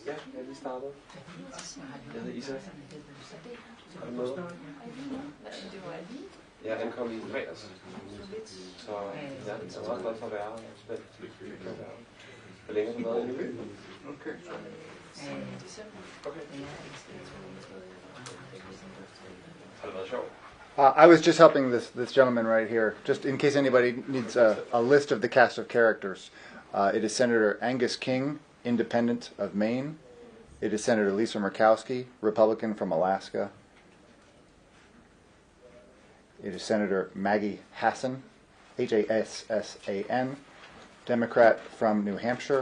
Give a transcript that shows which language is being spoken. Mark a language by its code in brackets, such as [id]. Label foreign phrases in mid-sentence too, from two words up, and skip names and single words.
[da] Ja, jeg lige startet. Jeg hedder Isa. Ja, den kom i fredags. Så ja, jeg er meget glad for at være her. Spændt. Hvor længe har du været inde i byen? Okay. Har det været sjovt? [en] I was just helping this gentleman right here, just in case anybody needs a list of the cast of characters. It is Senator Angus King, Independent of Maine. It is Senator Lisa Murkowski, Republican from Alaska. It is Senator Maggie Hassan, Hassan, Democrat from New Hampshire.